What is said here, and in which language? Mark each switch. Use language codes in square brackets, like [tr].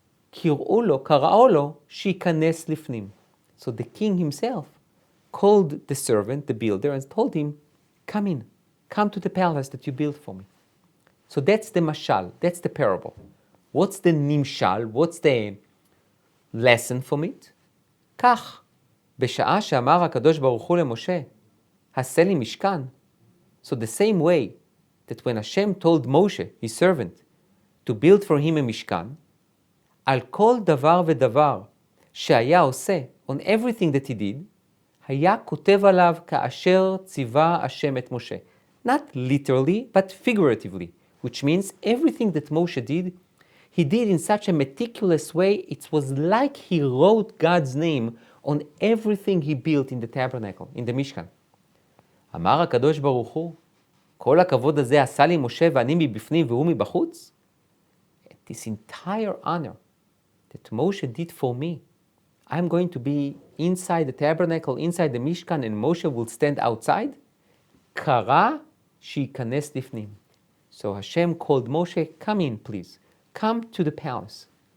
[he] קראו לו שייכנס לפנים. [en] So the king himself called the servant, the builder, and told him, come in, come to the palace that you built for me. So that's the mashal, that's the parable. What's the nimshal? What's the lesson from it? [he] כך, בשעה שאמר הקדוש ברוך הוא למשה, עשה לי משכן. [en] So the same way that when Hashem told Moshe, his servant, to build for him a mishkan, [he] על כל דבר ודבר שהיה עושה, [en] on everything that he did, [he] היה כותב עליו כאשר ציווה השם את משה. [en] Not literally, but figuratively, which means everything that Moshe did, he did in such a meticulous way, it was like he wrote God's name on everything he built in the tabernacle, in the Mishkan. [he] אמר הקדוש ברוך הוא, כל הכבוד הזה עשה לי משה ואני מבפנים והוא מבחוץ? [en] This entire honor that Moshe did for me, I'm going to be inside the tabernacle, inside the Mishkan, and Moshe will stand outside? [he] קרא שייכנס לפנים. [en] So Hashem called Moshe, come in please, come to the palace.